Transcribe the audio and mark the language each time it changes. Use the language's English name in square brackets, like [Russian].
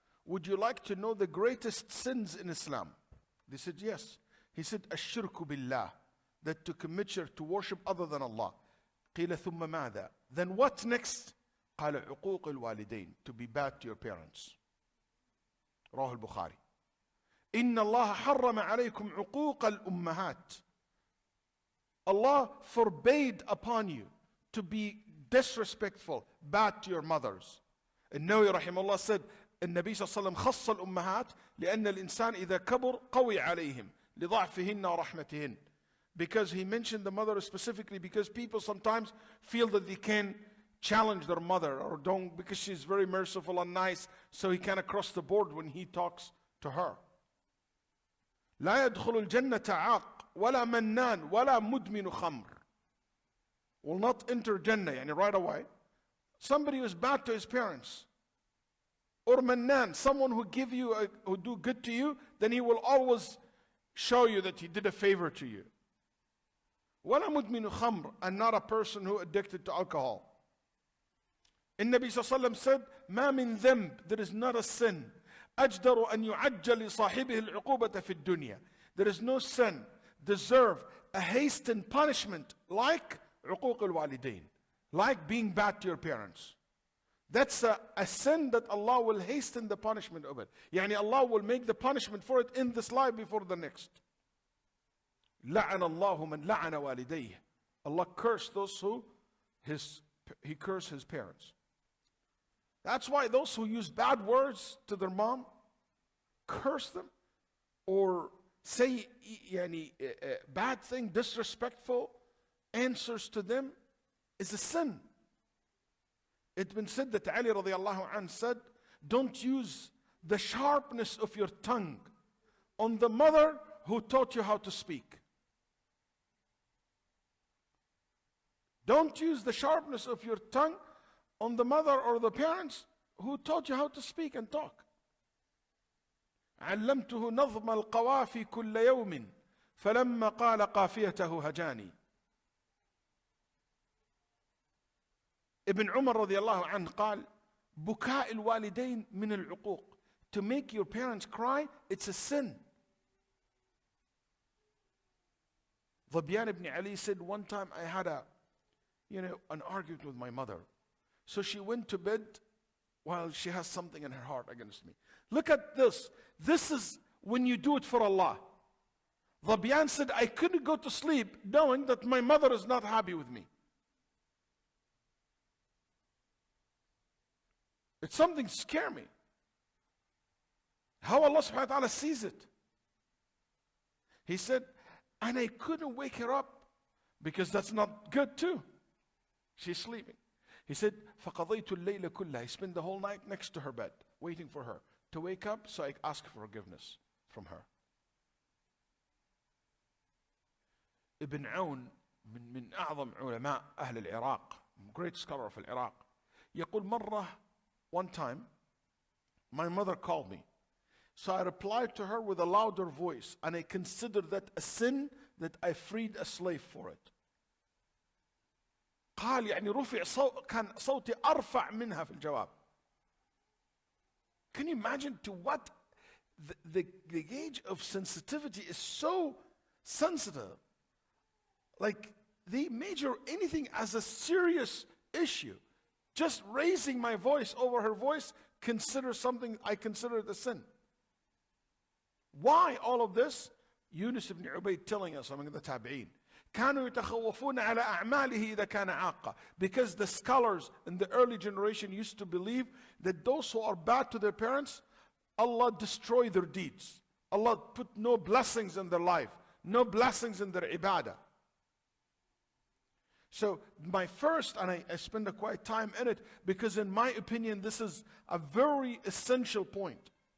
[English] Would you like to know the greatest sins in Islam? They said, yes. He said, [Arabic] الشرك بالله, [English] that to commit shirk, to worship other than Allah. [Arabic] قِيلَ ثُمَّ مَاذَا? [English] Then what next? [Arabic] قال عقوق الوالدين, [English] to be bad to your parents. [Arabic] رواه البخاري. إن الله حرم عليكم عقوق الأمهات. [English] Allah forbade upon you to be disrespectful, bad to your mothers. [Arabic] النووي رحمه الله [English] said, [Arabic] النبي صلى الله عليه وسلم خص الأمهات لأن الإنسان إذا كبر قوي عليهم لضعفهن ورحمتهن. [English] Because he mentioned the mother specifically because people sometimes feel that they can challenge their mother or don't, because she's very merciful and nice, so he kind of cross the board when he talks to her. [Arabic] لا يدخل الجنة عاق ولا منان ولا مدمن خمر. [English] Will not enter Jannah, yani right away. Somebody who's bad to his parents. Or mannan, someone who who do good to you, then he will always show you that he did a favor to you. [Arabic] ولا مدمن خمر, [English] and not a person who addicted to alcohol. [Arabic] النبي صلى الله عليه وسلم [English] said, [Arabic] ما من ذنب, [English] there is not a sin, [Arabic] أجدر أن يعجل لصاحبه العقوبة في الدنيا. [English] There is no sin deserve a hastened punishment like [Arabic] عقوق الوالدين, [English] like being bad to your parents. That's a sin that Allah will hasten the punishment of it. يعني Allah will make the punishment for it in this life before the next. [Arabic] لعن الله من لعن والديه. [English] Allah cursed those who he cursed his parents. That's why those who use bad words to their mom, curse them, or say bad thing, disrespectful answers to them, is a sin. It's been said that Ali radiallahu anh said, don't use the sharpness of your tongue on the mother who taught you how to speak. Don't use the sharpness of your tongue on the mother or the parents who taught you how to speak and talk. [Arabic] علمته نظم القوافي كل يوم فلما قال قافيته هجاني. ابن عمر رضي الله عنه قال بكاء الوالدين من العقوق. [English] To make your parents cry, it's a sin. ظبيان ibn Ali said, one time I had an argument with my mother. So she went to bed while she has something in her heart against me. Look at this. This is when you do it for Allah. ظبيان said, I couldn't go to sleep knowing that my mother is not happy with me. It's something scare me. How Allah subhanahu wa ta'ala sees it. He said, and I couldn't wake her up because that's not good too. She's sleeping. He said, [Arabic] فَقَضَيْتُ اللَّيْلَ كُلَّهَا. [English] He spent the whole night next to her bed, waiting for her to wake up so I ask for forgiveness from her. Ibn Aoun [Arabic] من أعظم علماء أهل العراق, [English] great scholar of العراق, [Arabic] يقول مرة, [English] one time, my mother called me. So I replied to her with a louder voice, and I considered that a sin that I freed a slave for it. [Arabic] قال يعني رفع كان صوتي أرفع منها في الجواب. [English] Can you imagine to what the gauge of sensitivity is so sensitive? Like they measure anything as a serious issue. Just raising my voice over her voice, I consider it a sin. Why all of this? Yunus ibn Ubayd telling us among the Tabi'een. [Arabic] كانوا يتخوفون على أعماله إذا كان عاقا. [English] Because the scholars in the early generation used to believe that those who are bad to their parents, Allah destroy their deeds. Allah put no blessings in their life, no blessings in their ibadah. So my first, and I spend a quite time in it, because in my opinion this is a very essential point.